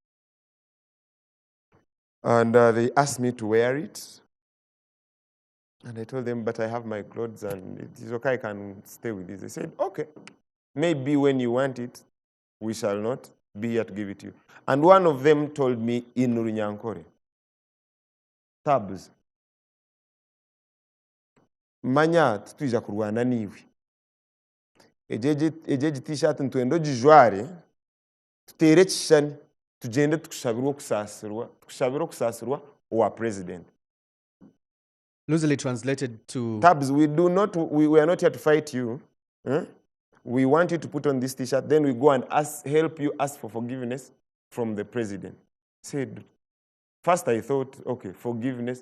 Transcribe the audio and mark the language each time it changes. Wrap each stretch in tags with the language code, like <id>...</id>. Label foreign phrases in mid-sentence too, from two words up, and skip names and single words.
<en>And they asked me to wear it. And I told them, but I have my clothes and it is okay, I can stay with this. They said, okay, maybe when you want it, we shall not be here to give it to you. And one of them told me in Runyankore, Tabz,</en> <nyn>manya tuija kurwana niwe. Ejeji t-shirt ntwendo jijware, tutere chishani, tugende tukushabirwa kusasirwa wa president.</nyn> <en>Loosely translated to Tabz, we are not here to fight you. We want you to put on this T-shirt, then we go and help you ask for forgiveness from the president. Said, first I thought, okay, forgiveness.</en>